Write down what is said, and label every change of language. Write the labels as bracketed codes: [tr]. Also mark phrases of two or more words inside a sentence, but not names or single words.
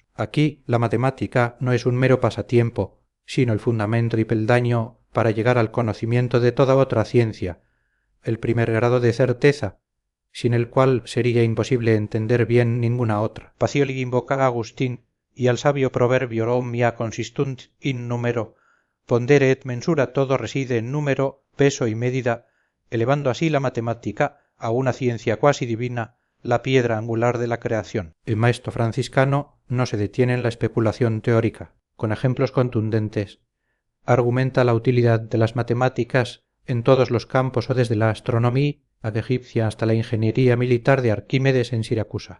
[es] Aquí la matemática no es un mero pasatiempo, sino el fundamento y peldaño para llegar al conocimiento de toda otra ciencia, el primer grado de certeza, sin el cual sería imposible entender bien ninguna otra. Pacioli invoca a Agustín y al sabio proverbio [la] omnia consistunt in numero, pondere et mensura, [es] todo reside en número, peso y medida, elevando así la matemática a una ciencia cuasi divina, la piedra angular de la creación. El maestro franciscano no se detiene en la especulación teórica. Con ejemplos contundentes, argumenta la utilidad de las matemáticas en todos los campos o desde la astronomía egipcia hasta la ingeniería militar de Arquímedes en Siracusa.